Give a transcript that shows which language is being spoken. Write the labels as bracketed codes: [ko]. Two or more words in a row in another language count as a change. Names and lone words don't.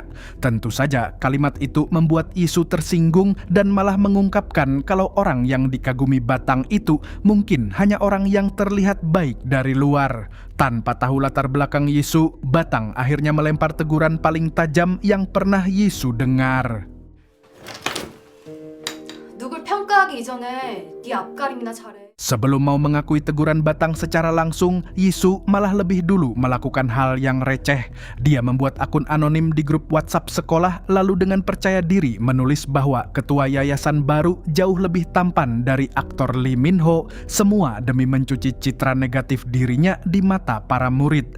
[id] Tentu saja kalimat itu membuat Yisu tersinggung dan malah mengungkapkan kalau orang yang dikagumi Batang itu mungkin hanya orang yang terlihat baik dari luar. Tanpa tahu latar belakang Yisu, Batang akhirnya melempar teguran paling tajam yang pernah Yisu dengar. [ko] 누굴 평가하기 이전에 네 앞가림이나 잘해. [id] Sebelum mau mengakui teguran Batang secara langsung, Yisu malah lebih dulu melakukan hal yang receh. Dia membuat akun anonim di grup WhatsApp sekolah, lalu dengan percaya diri menulis bahwa ketua yayasan baru jauh lebih tampan dari aktor Lee Min Ho, semua demi mencuci citra negatif dirinya di mata para murid.